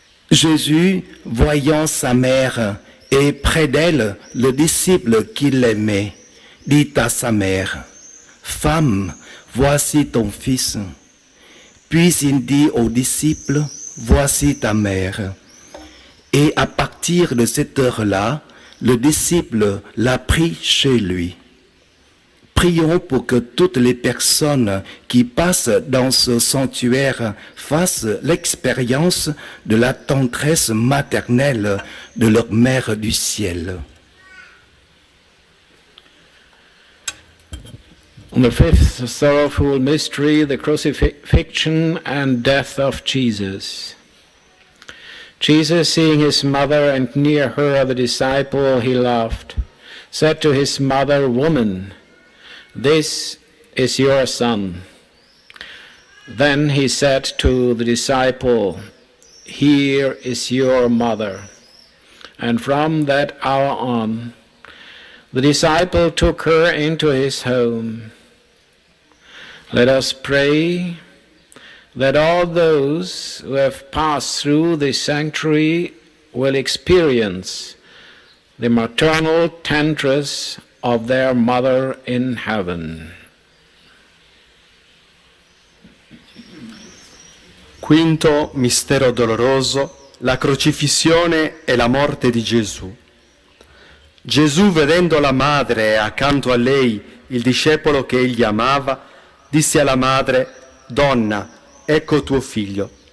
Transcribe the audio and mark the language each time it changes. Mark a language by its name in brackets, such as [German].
[French] Jésus, voyant sa mère et près d'elle le disciple qu'il aimait, dit à sa mère, « Femme, voici ton fils. » Puis il dit au disciple, « Voici ta mère. » Et à partir de cette heure-là, le disciple l'a pris chez lui. Prions pour que toutes les personnes qui passent dans ce sanctuaire fassent l'expérience de la tendresse maternelle de leur Mère du ciel. [English] The fifth sorrowful mystery, the crucifixion and death of Jesus. Jesus, seeing his mother and near her the disciple he loved, said to his mother, "Woman, this is your son." Then he said to the disciple, "Here is your mother." And from that hour on, the disciple took her into his home. Let us pray that all those who have passed through the sanctuary will experience the maternal tenderness of their mother in heaven. [Italian] Quinto mistero doloroso, la crocifissione e la morte di Gesù. Gesù, vedendo la madre e accanto a lei il discepolo che egli amava, disse alla madre: «Donna, ecco tuo figlio».